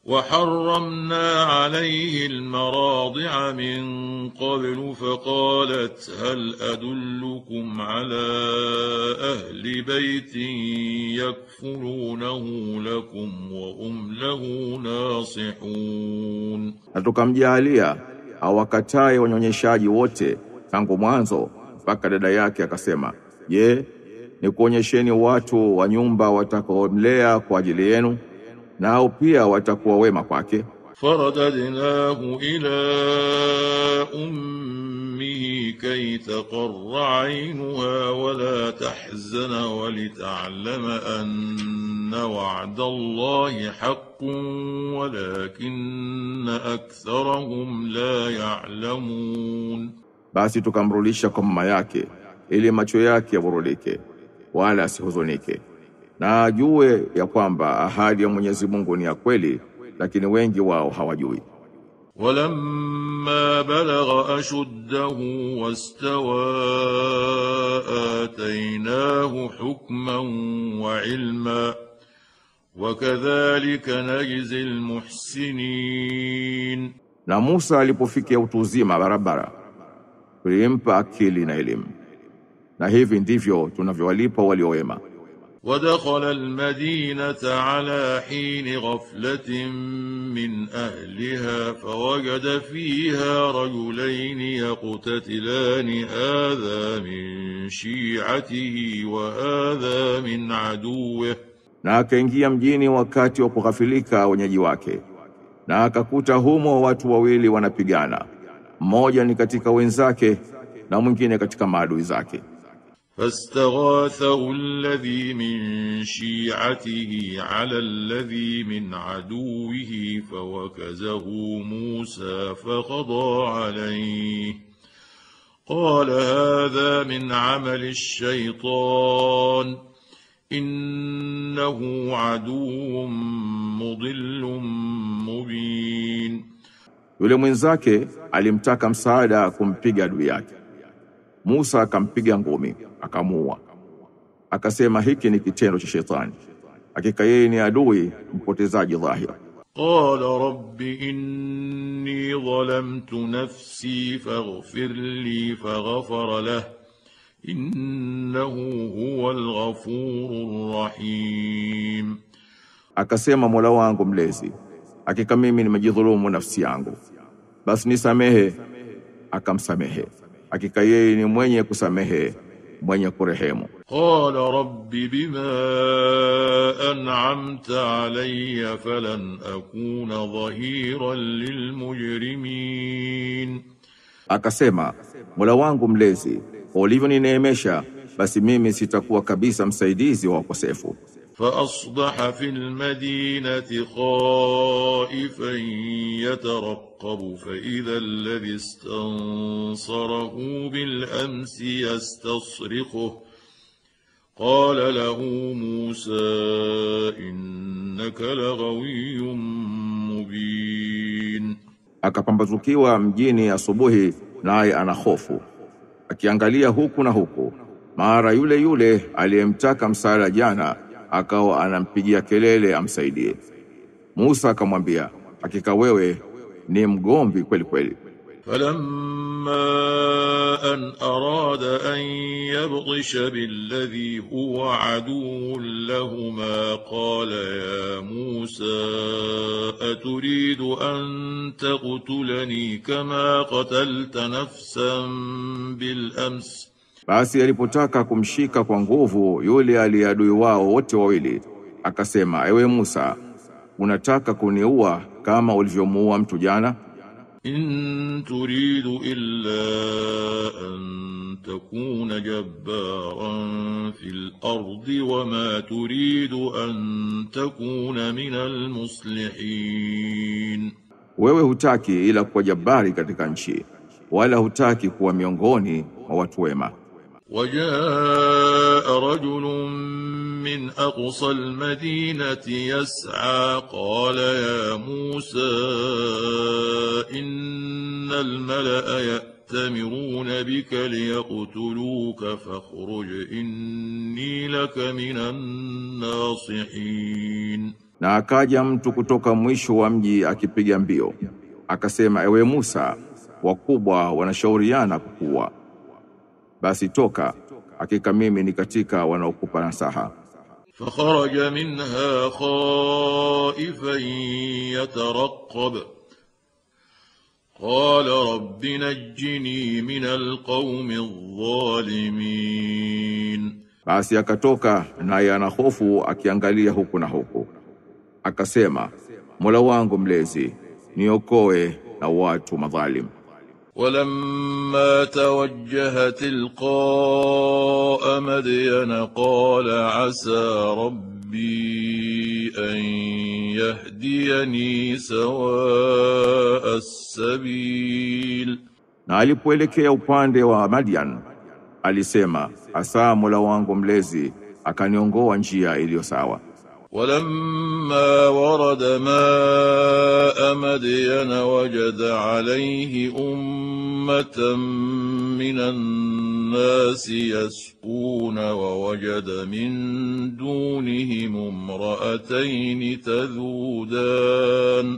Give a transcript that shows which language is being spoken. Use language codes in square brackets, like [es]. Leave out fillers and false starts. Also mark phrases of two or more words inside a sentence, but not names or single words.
[ar] وحرمنا عليه المراضع من قبل فقالت هل أدلكم على أهل بيت يكفلونه لكم وهم له ناصحون. [sw] Na tukamjalia awakatae wanyonyeshaji wote tangu mwanzo mpaka dada yake akasema, je, nikuonyesheni watu wa nyumba watakaomlea kwa ajili yenu, nao pia watakuwa wema kwake. [ar] فرددناه إلى أمه كي تقر عينها ولا تحزن ولتعلم أن وعد الله حق ولكن أكثرهم لا يعلمون. [sw] Basi tukamrudisha kwa mama yake ili macho yake yaburudike wala asihuzunike, na ajue ya kwamba ahadi ya Mwenyezi Mungu ni ya kweli, lakini wengi wao hawajui. [ar] ولما بلغ أشده واستوى آتيناه حكما وعلما وكذلك نجزي المحسنين. [sw] Na Musa alipofikia utu uzima barabara, tulimpa akili na elimu, na hivi ndivyo tunavyowalipa waliowema. [ar] ودخل المدينة على حين غفلة من أهلها فوجد فيها رجلين يقتتلان هذا من شيعته وهذا من عدوه. [sw] Na akaingia mjini wakati wa kughafilika wenyeji wake, na akakuta humo watu wawili wanapigana, mmoja ni katika wenzake na mwingine katika maadui zake. [ar] فاستغاثه الذي من شيعته على الذي من عدوه فوكزه موسى فقضى عليه قال هذا من عمل الشيطان إنه عدو مضل مبين. [sw] Yule mwenzake alimtaka msaada kumpiga adui yake. Musa akampiga ngumi akamuua. Akasema hiki ni kitendo cha shetani, hakika yeye ni adui mpotezaji dhahiri. [ar] قال رب إني ظلمت نفسي فاغفر لي فغفر له إنه هو الغفور الرحيم. [sw] Akasema Mola wangu mlezi, hakika mimi nimejidhulumu nafsi yangu, basi nisamehe. Akamsamehe, hakika yeye ni mwenye kusamehe mwenye kurehemu. [ar] قال رب بما أنعمت علي فلن أكون ظهيرا للمجرمين. [sw] Akasema Mola wangu mlezi, ulivyonineemesha basi mimi sitakuwa kabisa msaidizi wa wakosefu. [ar] فأصبح في المدينة خائفا يترقب فإذا الذي استنصره بالأمس يستصرخه قال له موسى إنك لغوي مبين. [sw] Akapambazukiwa mjini asubuhi, naye ana hofu, akiangalia huku na huku. Mara yule yule aliyemtaka msaada jana akawa anampigia kelele amsaidie. Musa akamwambia, hakika wewe ni mgomvi kweli kweli. [ar] فلما أن أراد أن يبطش بالذي هو عدو لهما قال يا موسى أتريد أن تقتلني كما قتلت نفسا بالأمس. [sw] Basi alipotaka kumshika kwa nguvu yule aliadui wao wote wawili, akasema, ewe Musa, unataka kuniua kama ulivyomuua mtu jana? [ar] إن تريد إلا أن تكون جبارا في الأرض وما تريد أن تكون من المصلحين. [sw] Wewe hutaki ila kuwa jabari katika nchi, wala hutaki kuwa miongoni mwa watu wema. [ar] وجاء رجل من أقصى المدينة يسعى قال يا موسى إن الملأ يأتمرون بك ليقتلوك فاخرج إني لك من الناصحين. [sw] Na akaja mtu kutoka mwisho wa mji akipiga mbio, akasema, ewe Musa, wakubwa wanashauriana kukuua. Basi toka, hakika mimi ni katika wanaokupa nasaha. [ar] فخرج منها خائفا يترقب قال رب نجني من القوم الظالمين. [sw] Basi akatoka naye ana hofu akiangalia huku na huku. Akasema, Mola wangu mlezi, niokoe na watu madhalim. [ar] ولما توجه تلقاء مدين قال عسى ربي أن يهديني سواء السبيل. [sw] Na alipoelekea upande wa Madian, alisema, asa Mola wangu mlezi akaniongoa njia iliyo sawa. [ar] ولما ورد ماء مدين وجد عليه أمة من الناس يسقون ووجد من دونهم امرأتين تذودان.